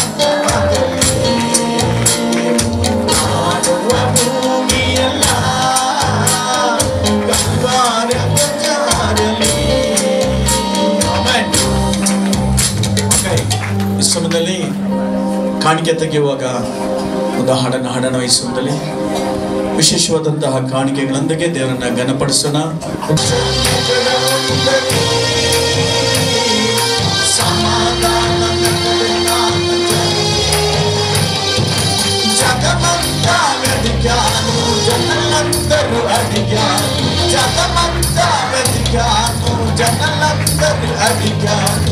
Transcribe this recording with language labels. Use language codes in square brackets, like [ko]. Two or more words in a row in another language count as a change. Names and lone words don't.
[kn] ಮಾಡುವ ಭೂಮಿಯಲ್ಲ ಕಲ್ವಾರಿ ಧ್ವಜ. ಈ ಸಮಯದಲ್ಲಿ ಕಾಣಿಕೆ ತೆಗೆಯುವಾಗ ಒಂದು ಹಾಡನ್ನು ಈ ಸಮಯದಲ್ಲಿ ವಿಶೇಷವಾದಂತಹ ಕಾಣಿಕೆಗಳೊಂದಿಗೆ ದೇವರನ್ನ ಘನಪಡಿಸೋಣ. [te] జగమంతా వెతికాను, జనులందరూ అడిగాను. జగమంతా వెతికాను, జనులందరూ అడిగాను.